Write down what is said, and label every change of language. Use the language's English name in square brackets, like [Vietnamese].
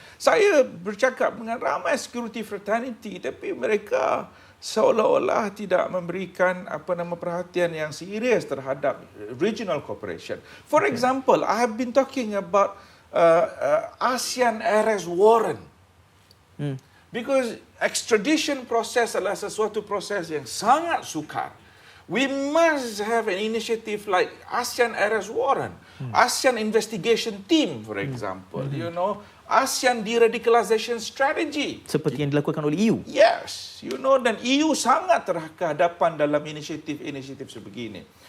[Malay] Saya bercakap dengan ramai security fraternity, tapi mereka seolah-olah tidak memberikan perhatian yang serius terhadap regional cooperation. [English] For example, I have been talking about ASEAN arrest warrant. Because extradition process [Malay] adalah sesuatu proses yang sangat sukar. [English] We must have an initiative like ASEAN arrest warrant, ASEAN investigation team, for example, you know, ASEAN deradicalization strategy. [Malay] Seperti yang dilakukan oleh EU. [English] Yes, you know, [Malay] dan EU sangat terhadapan dalam inisiatif sebegini.